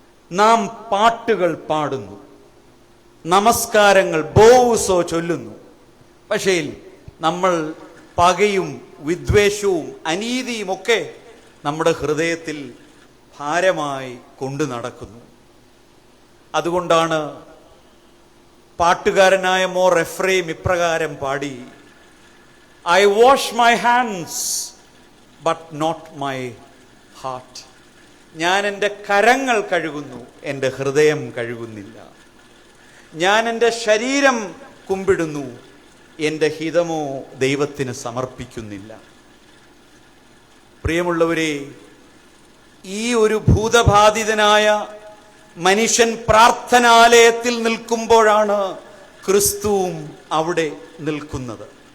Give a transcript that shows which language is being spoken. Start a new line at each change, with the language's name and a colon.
Malayalam: നാം പാട്ടുകൾ പാടുന്നു, നമസ്കാരങ്ങൾ ബോവുസോ ചൊല്ലുന്നു, പക്ഷേ നമ്മൾ പകയും വിദ്വേഷവും അനീതിയുമൊക്കെ നമ്മുടെ ഹൃദയത്തിൽ ഭാരമായി കൊണ്ടു നടക്കുന്നു. അതുകൊണ്ടാണ് പാട്ടുകാരനായ മോർ എഫ്രൈം ഇപ്രകാരം പാടി:
English: I wash my hands but not my heart.
Malayalam: ഞാൻ എൻ്റെ കരങ്ങൾ കഴുകുന്നു, എൻ്റെ ഹൃദയം കഴുകുന്നില്ല. ഞാൻ എൻ്റെ ശരീരം കുമ്പിടുന്നു, എൻ്റെ ഹിതമോ ദൈവത്തിന് സമർപ്പിക്കുന്നില്ല. പ്രിയമുള്ളവരെ, ഈ ഒരു ഭൂതബാധിതനായ മനുഷ്യൻ പ്രാർത്ഥനാലയത്തിൽ നിൽക്കുമ്പോഴാണ് ക്രിസ്തുവും അവിടെ നിൽക്കുന്നത്.